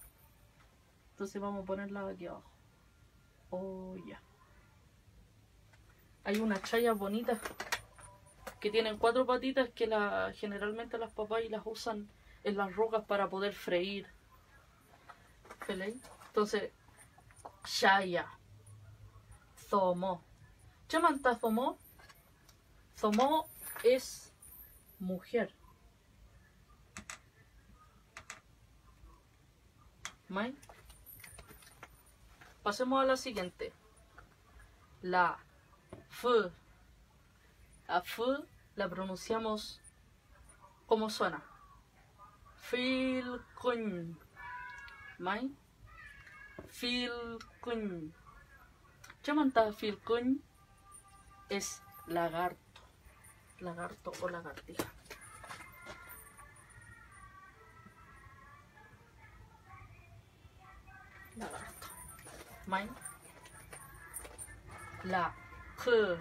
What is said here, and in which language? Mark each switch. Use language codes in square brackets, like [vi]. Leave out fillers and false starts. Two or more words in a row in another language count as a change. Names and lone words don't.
[es] Entonces vamos a ponerlas aquí abajo. Olla. Hay unas chayas bonitas que tienen 4 patitas que generalmente las papás las usan en las rocas para poder freír. ¿Felei? Entonces, shaya. [arn] Zomo. ¿Chamanta zomo? [es] Zomo es mujer. ¿Mai? Pasemos a la siguiente. La f. La f la pronunciamos como suena. [arn] Filkun. ¿Mai? Filkun. Chamanta filkun [es] es lagarto. Lagarto o lagartija. Lagarto. ¿Mai? La k.